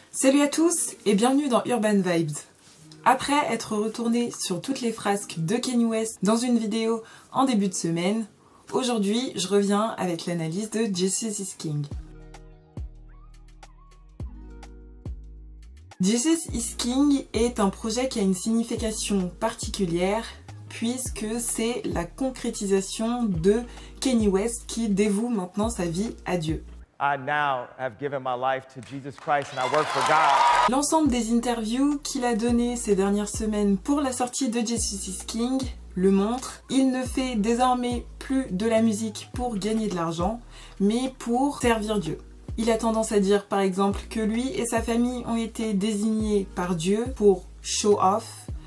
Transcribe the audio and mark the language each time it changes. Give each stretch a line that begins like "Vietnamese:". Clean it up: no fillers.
French: Salut à tous et bienvenue dans Urban Vibes. Après être retourné sur toutes les frasques de Kanye West dans une vidéo en début de semaine, aujourd'hui je reviens avec l'analyse de Jesus is King. Jesus is King est un projet qui a une signification particulière puisque c'est la concrétisation de Kanye West qui dévoue maintenant sa vie à Dieu.
English: I now have given my life to Jesus Christ and I work for God.
French: L'ensemble des interviews qu'il a données ces dernières semaines pour la sortie de Jesus is King le montre. Il ne fait désormais plus de la musique pour gagner de l'argent, mais pour servir Dieu. Il a tendance à dire par exemple que lui et sa famille ont été désignés par Dieu pour show off.